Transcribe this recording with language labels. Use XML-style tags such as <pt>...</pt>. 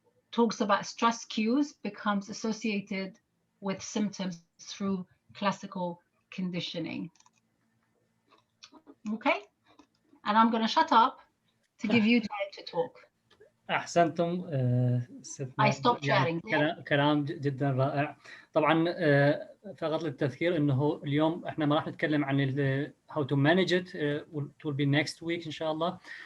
<en>Talks about stress cues becomes associated with symptoms through classical conditioning. Okay, and I'm going to shut up to give you time to talk.</en> <ar>احسنتم</ar> <en>I stopped sharing.</en> <ar>كلام جدا رائع. طبعا فقط للتذكير انه اليوم احنا ما راح نتكلم عن</ar> <en>how to manage it. It will be next week</en> <ar>ان شاء الله.</ar>